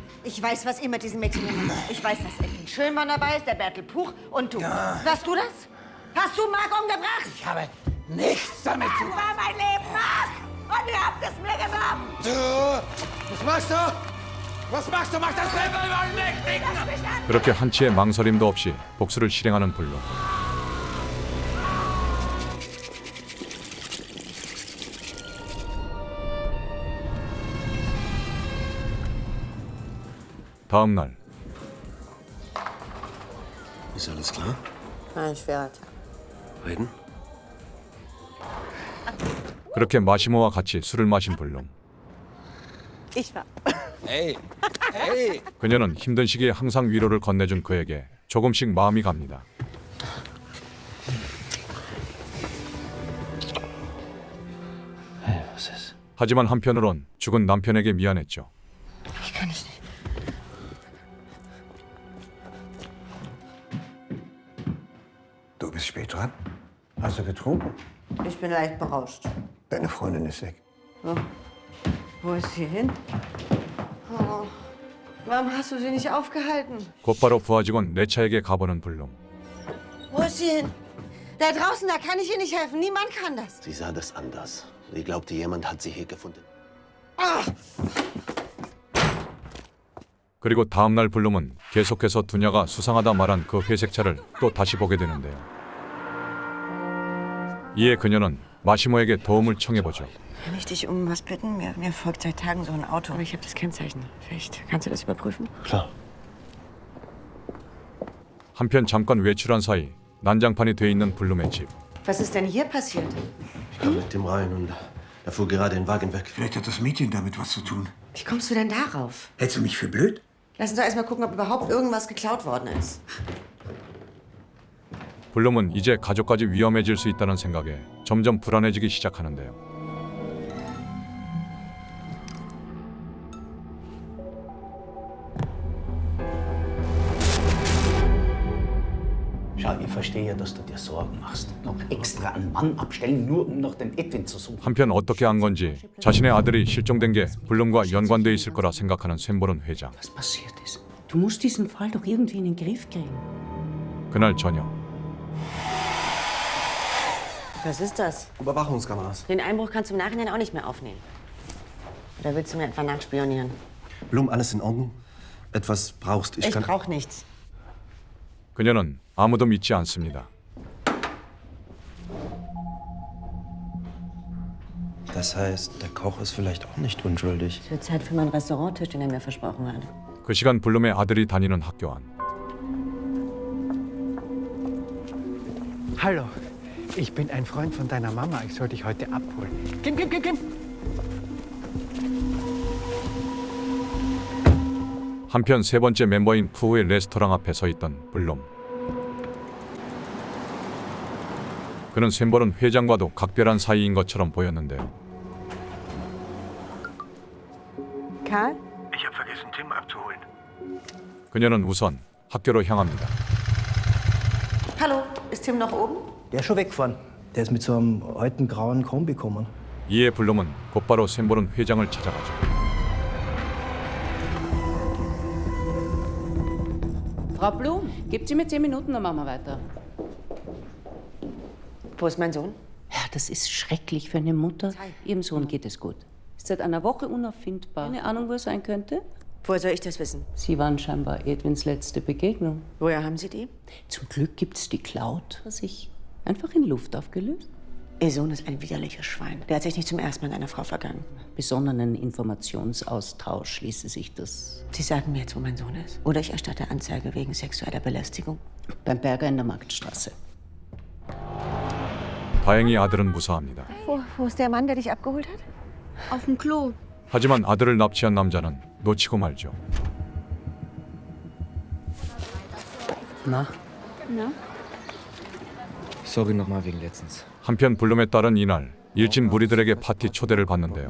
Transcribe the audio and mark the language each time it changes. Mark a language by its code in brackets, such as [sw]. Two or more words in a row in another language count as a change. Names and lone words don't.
[de] Ich weiß, was ihr mit diesen Mädchen gemacht habt. Ich weiß, dass Edwin Schönmann dabei ist, der Bertel Puch und du. Warst du das? Hast du Marc umgebracht? Ich habe nichts damit zu tun. Das war mein Leben, Marc! Und ihr habt es mir genommen! Du! Was machst du? Was machst du? Mach das selber mal weg! [ko] 그렇게 한치의 망설임도 없이 복수를 실행하는 블룸. 다음 날 [de] Ist alles klar? Ein schwerer Tag. Reden? [ko] 그렇게 마시모와 같이 술을 마신 블룸. [de] Ich war. [ko] 그녀는 힘든 시기에 항상 위로를 건네준 그에게 조금씩 마음이 갑니다. [de] Was ist? [ko] 하지만 한편으론 죽은 남편에게 미안했죠. [de] Ich kann es nicht. Du bist spät dran. Hast du getrunken? Ich bin leicht berauscht. Deine Freundin ist weg. Wo ist sie hin? Oh, warum hast du sie nicht aufgehalten? [ko] 곧바로 부하 직원 레차에게 가보는 블룸. [de] Wo ist sie hin? Da draußen, da kann ich ihr nicht helfen. Niemand kann das. Sie sah das anders. Sie glaubte, jemand hat sie hier gefunden. [ko] 그리고 다음 날 블룸은 계속해서 두녀가 수상하다 말한 그 회색차를 또 다시 보게 되는데요. 이에 그녀는 마시모에게 도움을 청해보죠. [de] Kann ich dich um was bitten? Mir folgt seit Tagen so ein Auto. Aber ich habe das Kennzeichen. Vielleicht kannst du das überprüfen? Klar. [ko] 한편 잠깐 외출한 사이 난장판이 돼 있는 블룸의 집. [de] Was ist denn hier passiert? Ich kam mit dem rein und da fuhr gerade ein Wagen weg. Vielleicht hat das Mädchen damit was zu tun. Wie kommst du denn darauf? Hältst du mich für blöd? Lass uns doch erstmal gucken, ob überhaupt irgendwas geklaut worden ist. [ko] 블룸은 이제 가족까지 위험해질 수 있다는 생각에 점점 불안해지기 시작하는데요. [de] Schau, ich verstehe ja, dass du dir Sorgen machst. Noch extra einen Mann abstellen, nur um nach dem Edwin zu suchen. [ko] 한편 어떻게 한 건지 자신의 아들이 실종된 게 블룸과 연관돼 있을 거라 생각하는 샘버른 회장. [de] Was passiert ist? Du musst diesen Fall doch irgendwie in den Griff kriegen. [ko] 그날 저녁 [de] Was ist das? Überwachungskameras. Den Einbruch kannst du im Nachhinein auch nicht mehr aufnehmen. Oder willst du mir etwa nachspionieren? Blum, alles in Ordnung? Etwas brauchst? Ich brauch nichts. [ko] 그녀는 아무도 믿지 않습니다. [de] Das heißt, der Koch ist vielleicht auch nicht unschuldig. Es wird Zeit für meinen Restauranttisch, den er mir versprochen hat. [ko] 그 시간 블룸의 아들이 다니는 학교 안. [de] Hallo, ich bin ein Freund von deiner Mama. Ich soll dich heute abholen. Kim. [ko] 한편 세 번째 멤버인 푸우의 레스토랑 앞에 서 있던 블룸. 그는 샘버른 회장과도 각별한 사이인 것처럼 보였는데요. [de] Karl? Ich habe vergessen, Tim abzuholen. [ko] 그녀는 우선 학교로 향합니다. [de] Hallo, ist Tim noch oben? Der ist schon weggefahren. Der ist mit so einem alten grauen Kombi gekommen. [ko] 이에 블룸은 곧바로 샘버른 회장을 찾아가죠. [de] Frau Blum, gebt sie mir 10 Minuten, dann machen wir weiter. Wo ist mein Sohn? Ja, das ist schrecklich für eine Mutter. Ihrem Sohn geht es gut. Ist seit einer Woche unauffindbar. Eine Ahnung, wo er sein könnte? Woher soll ich das wissen? Sie waren scheinbar Edwins letzte Begegnung. Woher haben Sie die? Zum Glück gibt's die Cloud. Hat sich einfach in Luft aufgelöst. Ihr Sohn ist ein widerliches Schwein. Der hat sich nicht zum ersten Mal an einer Frau vergangen. Besonnenen Informationsaustausch ließe sich das Sie sagen mir jetzt, wo mein Sohn ist. Oder ich erstatte Anzeige wegen sexueller Belästigung. beim Berger in der Marktstraße. [ko] 다행히 아들은 무사합니다. [de] Wo ist der Mann, der dich abgeholt hat? Auf dem Klo. [ko] 하지만 아들을 납치한 남자는 놓치고 말죠. [de] Na? Na? Sorry nochmal wegen letztens. [ko] 한편 블룸의 딸은 이날 일진 무리들에게 파티 초대를 받는데요.